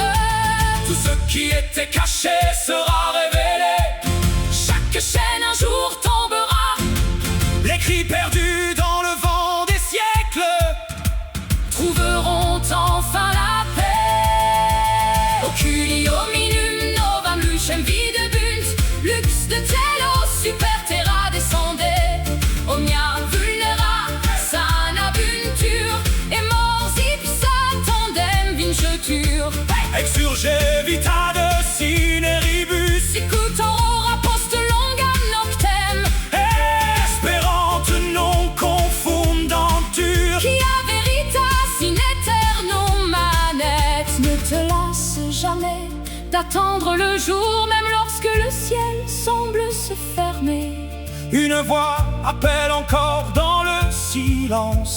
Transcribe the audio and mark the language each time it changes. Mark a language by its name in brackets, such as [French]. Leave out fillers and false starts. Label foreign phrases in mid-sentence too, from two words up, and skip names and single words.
[French] Tout ce qui était caché sera révélé, Chaque chaîne un jour tombera, les cris perdus dans le vent des siècles trouveront enfin la paix. [Latin] Oculi hominum novam lucem videbunt, lux de telo super terra descende, omnia vulnera sana buntur, et mors ipsa tandem vincetur. exurge vita de cineribus, Sicut aurora post longam noctem, espérante non confondantur. quia veritas in aeternum manet. [French] Ne te lasse jamais d'attendre le jour, même lorsque le ciel semble se fermer. Une voix appelle encore dans le silence,